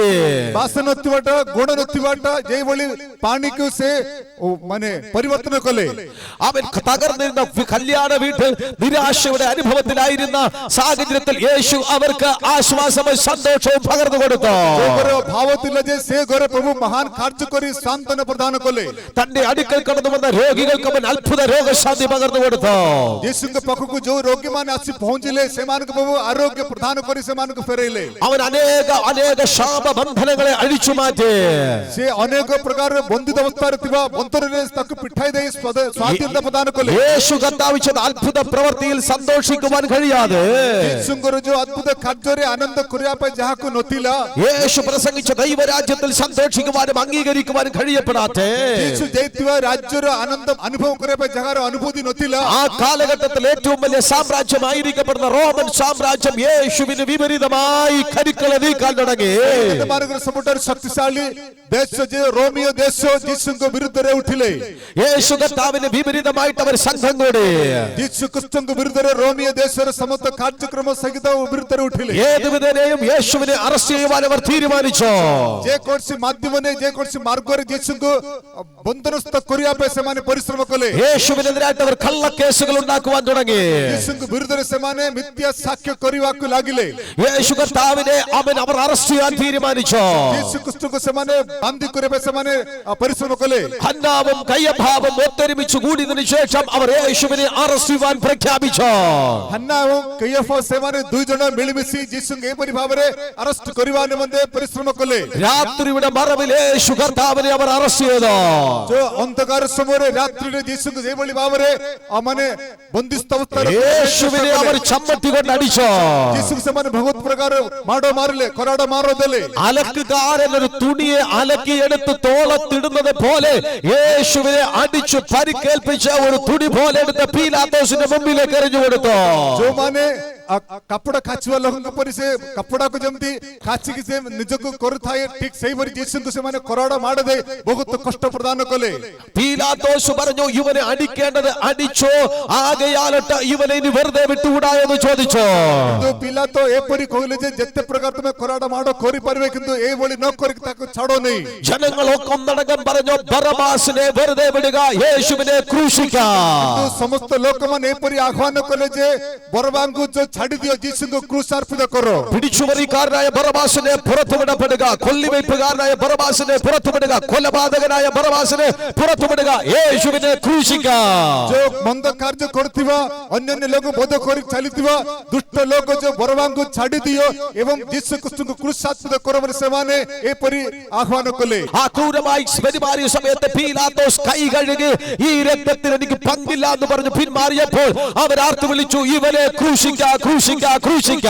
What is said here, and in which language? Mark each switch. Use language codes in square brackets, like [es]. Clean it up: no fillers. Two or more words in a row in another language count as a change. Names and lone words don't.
[or] ବାସ ନଥିବାଟା ଗୁଣ ନଥିବାଟା ଯେଭଳି ପାଣିକୁ ସେ ମାନେ ପରିବର୍ତ୍ତନ କଲେ. [ml] അവൻ തകർന്നിരുന്ന കല്യാണ വീട്ടിൽ നിരാശയുടെ അനുഭവത്തിലായിരുന്ന സാഹചര്യത്തിൽ യേശു അവർക്ക് ആശ്വാസവും സന്തോഷവും പകർന്നു കൊടുത്തു. [or] ଭାବ ଥିଲା ଯେ ସେ ଘରେ ପ୍ରଭୁ ମହାନ କାର୍ଯ୍ୟ କରି ସାନ୍ତ୍ୱନା ପ୍ରଦାନ କଲେ. [ml] തന്റെ അടുക്കൽ കടന്നു വന്ന രോഗികൾക്ക് അവൻ അത്ഭുത രോഗശാന്തി പകർന്നു കൊടുത്തു. [or] ଯୀଶୁଙ୍କ ପାଖକୁ ଯୋଉ ରୋଗୀମାନେ ଆସି ପହଞ୍ଚିଲେ ସେମାନଙ୍କୁ ପ୍ରଭୁ ଆରୋଗ୍ୟ ପ୍ରଦାନ କରି ସେମାନଙ୍କୁ ଫେରାଇଲେ. [ml] അവൻ അനേക ശാപബന്ധനങ്ങളെ അഴിച്ചു മാറ്റി. [or] ସେ ଅନେକ ପ୍ରକାର ବନ୍ଦିତ ଅବସ୍ଥାରେ ଥିବା ବନ୍ଧନରେ ତାକୁ ପିଠାଇ ଦେଇ ସ୍ୱାଧୀନତା ପ୍ରଦାନ କଲେ. [ml] യേശു കർത്താവ് ചെയ്ത അത്ഭുത പ്രവൃത്തിയിൽ സന്തോഷിക്കുവാൻ കഴിയാതെ, [or] ଯୀଶୁଙ୍କର ଯୋଉ ଅଦ୍ଭୁତ କାର୍ଯ୍ୟରେ ଆନନ୍ଦ କରିବା ପାଇଁ ଯାହାକୁ ନଥିଲା, [ml] യേശു പ്രസംഗിച്ച ദൈവരാജ്യത്തിൽ സന്തോഷിക്കുവാനും അംഗീകരിക്കുവാനും കഴിയപ്പെടാതെ, [or] ଯୀଶୁ ଯାଇଥିବା ରାଜ୍ୟର ଆନନ୍ଦ ଅନୁଭବ କରିବା ପାଇଁ ଯାହାର ଅନୁଭୂତି ନଥିଲା, [ml] ആ കാലഘട്ടത്തിൽ ഏറ്റവും വലിയ സാമ്രാജ്യമായിരിക്കപ്പെടുന്ന റോമൻ സാമ്രാജ്യം യേശുവിന് വിപരീതമായി കരുക്കളെ നീക്കാൻ തുടങ്ങി. [or] ସବୁଠାରୁ ଶକ୍ତିଶାଳୀ ଦେଶ ଯେ ରୋମିଓ ଦେଶ ଯୀଶୁଙ୍କ ବିରୁଦ୍ଧରେ ଉଠିଲେ. [ml] യേശു കർത്താവിന് വിപരീതമായിട്ട് അവർ സംഘം കൂടി. [or] ଯୀଶୁ ଖ୍ରୀଷ୍ଟଙ୍କ ବିରୁଦ୍ଧରେ ରୋମିଓ ଦେଶର ସମସ୍ତ କାର୍ଯ୍ୟକ୍ରମ ସହିତ ବିରୁଦ୍ଧରେ ଉଠିଲେ. [ml] ഏതുവിധേനയും യേശുവിനെ അറസ്റ്റ് ചെയ്യുവാൻ അവർ തീരുമാനിച്ചു. [or] ଯେକୌଣସି ମାଧ୍ୟମରେ ଯେକୌଣସି ମାର୍ଗରେ ଯୀଶୁଙ୍କୁ ବନ୍ଦୋବସ୍ତ କରିବା ପାଇଁ ସେମାନେ ପରିଶ୍ରମ କଲେ. [ml] യേശുവിനെതിരായിട്ട് അവർ കള്ളക്കേസുകൾ ഉണ്ടാക്കുവാൻ തുടങ്ങി. [or] ଯୀଶୁଙ୍କ ବିରୁଦ୍ଧରେ ସେମାନେ ମିଥ୍ୟା ସାକ୍ଷ୍ୟ କରିବାକୁ ଲାଗିଲେ. [ml] യേശു കർത്താവിനെ അവർ അറസ്റ്റ് ചെയ്യാൻ തീരുമാനിച്ചു. [or] ଯୀଶୁ ଖ୍ରୀଷ୍ଟଙ୍କୁ ସେମାନେ ବାନ୍ଧି କରିବା ସେମାନେ ପରିଶ୍ରମ କଲେ। [ml] ഹന്നാവും കയ്യഭാവും ഒത്തൊരുമിച്ച് കൂടിയതിനു ശേഷം അവർ യേശുവിനെ അറസ്റ്റ് ചെയ്യാൻ പ്രഖ്യാപിച്ചു. [or] ହନ୍ନା ଏବଂ କୈୟଫା ସେମାନେ ଦୁଇ ଜଣ ମିଳିମିଶି ଯୀଶୁଙ୍କୁ ଏପରି ଭାବରେ ଆରେଷ୍ଟ କରିବା ନିମନ୍ତେ ପରିଶ୍ରମ କଲେ। [ml] രാത്രിയുടെ മറവിൽ യേശു കർത്താവിനെ അവർ അറസ്റ്റ് ചെയ്തു. [or] ଯୋ ଅନ୍ଧକାର ସମୟରେ ରାତ୍ରିରେ ଯୀଶୁଙ୍କୁ ଏଭଳି ଭାବରେ ମାନେ ବନ୍ଦିସ୍ଥ ଅବସ୍ଥାରେ [ml] യേശുവിനെ അവർ ചമ്മട്ടി കൊണ്ട് അടിച്ചു. [or] ଯୀଶୁଙ୍କୁ ସେମାନେ ବହୁତ ପ୍ରକାର ମାଡ଼ ମାରିଲେ, କରାଡ଼ ମାର ଦେଲେ। [ml] അലക്കുകാരൻ ഒരു തുണിയെ അലക്കിയെടുത്ത് തോളത്തിടുന്നത് പോലെ യേശുവിനെ അടിച്ചു പരിക്കേൽപ്പിച്ച ഒരു തുണി പോലെ എടുത്ത് പീലാത്തോസിന്റെ മുമ്പിലേക്ക് എറിഞ്ഞു കൊടുത്തു. [or] ଯୋଉମାନେ କପଡ଼ା କାଚିବା ଲୋକଙ୍କ ପରି ସେ କପଡ଼ାକୁ ଯେମିତି କାଚିକି ସେ ନିଜକୁ କରୁଥାଏ, ଠିକ ସେଇପରି ଯୀଶୁଙ୍କୁ ସେମାନେ କରାଡ଼ ମାଡ଼ ଦେଇ ବହୁତ କଷ୍ଟ ପ୍ରଦାନ କଲେ। [ml] പീലാത്തോസ് പറഞ്ഞു, ഇവനെ അടിക്കേണ്ടത് അടിച്ചോ, ആകയാലട്ട് ഇവനെ ഇനി വെറുതെ വിട്ടുകൂടാ എന്ന് ചോദിച്ചു. [or] କିନ୍ତୁ ପିଲାତ ଏପରି କହିଲେ ଯେ ଯେତେ ପ୍ରକାର ତମେ କରାଡ଼ ମାଡ଼ କରିପାରିବେ, କିନ୍ତୁ ଏଇଭଳି ନ କରିକି ତାକୁ ଛାଡ଼ ନାହିଁ। [ml] ജനങ്ങളൊക്കെ ഒന്നടങ്കം പറഞ്ഞു, ബറബാസിനെ വെറുതെ വിടുക, യേശുവിനെ ക്രൂശിക്കാം. [or] ସମସ୍ତ ଲୋକମାନେ ଏପରି ଆହ୍ୱାନ କଲେ ଯେ ବରବାଙ୍କୁ ଛାଡ଼ି ଦିଅ, ଯୀଶୁଙ୍କୁ କ୍ରୁଶାର୍ପିତ କର। [ml] പിടിച്ചുപറിക്കാരനായ ബറബാസിനെ പുറത്തുവിടപ്പെടുക, കൊല്ലിവയ്പ്പുകാരനായ ബറബാസിനെ പുറത്തുവിടുക, കൊലപാതകനായ ബറബാസിനെ പുറത്തുവിടുക, യേശുവിനെ ക്രൂശിക്കാം. [or] ଯୋ ମନ୍ଦ କାର୍ଯ୍ୟ କରୁଥିବା ଅନ୍ୟ ଲୋକ ବୋଧ କର ଚାଲିଥିବା ଦୁଷ୍ଟ ଲୋକ ଯୋ ବରବାଙ୍କୁ ଛାଡ଼ି ଦିଅ ଏବଂ ଯୀଶୁ ଖ୍ରୀଷ୍ଟ କ୍ରୁଶାର୍ପିତ କରିବାରେ ସେମାନେ ଏପରି ଆହ୍ୱାନ କଲେ। [ml] ആ ക്രൂരമായി പെരുമാറിയ സമയത്ത് പീലാത്തോസ് കൈ കഴുകി ഈ രക്തത്തിൽ എനിക്ക് പങ്കില്ല എന്ന് പറഞ്ഞു പിന്മാറിയപ്പോൾ അവർ ആർത്തു വിളിച്ചു, ഇവനെ ക്രൂശിക്കാ ക്രൂശിക്കാ ക്രൂശിക്കാ.